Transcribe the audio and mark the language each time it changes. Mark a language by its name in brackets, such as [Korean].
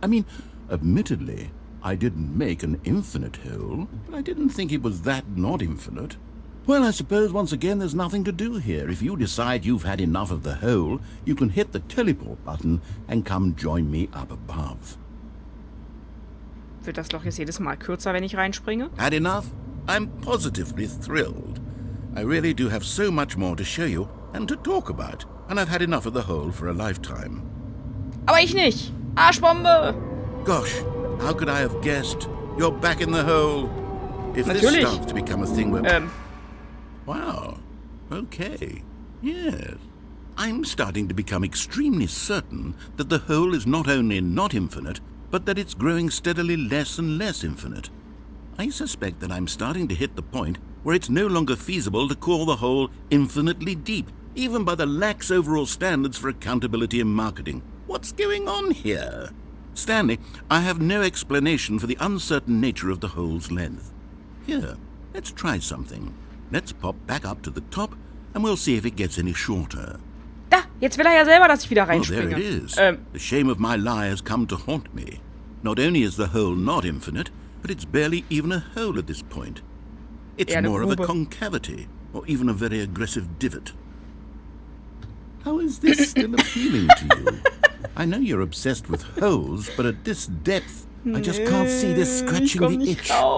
[English] I mean, admittedly, I didn't make an infinite hole, but I didn't think it was that not infinite. Well, I suppose once again there's nothing to do here. If you decide you've had enough of the hole, you can hit the teleport button and come join me up above. [German] Wird das Loch jetzt jedes Mal kürzer, wenn ich reinspringe? [English] Had enough? I'm positively thrilled. I really do have so much more to show you and to talk about, and I've had enough of the hole for a lifetime. [German] Aber ich nicht! Arschbombe! [English] Gosh, how could I have guessed? You're back in the hole. If this starts to become a thing where... Wow. Okay. Yes. I'm starting to become extremely certain that the hole is not only not infinite, but that it's growing steadily less and less infinite. I suspect that I'm starting to hit the point where it's no longer feasible to call the hole infinitely deep, even by the lax overall standards for accountability and marketing. What's going on here? Stanley, I have no explanation for the uncertain nature of the hole's length. Here, let's try something. Let's pop back up to the top, and we'll see if it gets any shorter. [German] Da, jetzt will er ja selber, dass ich wieder reinspringe. [English] Oh, there it is. The shame of my lie has come to haunt me. Not only is the hole not infinite, but it's barely even a hole at this point. It's more of a concavity, or even a very aggressive divot. How is this still appealing to you? I know you're obsessed with holes, but at this depth, I just can't see this scratching the itch.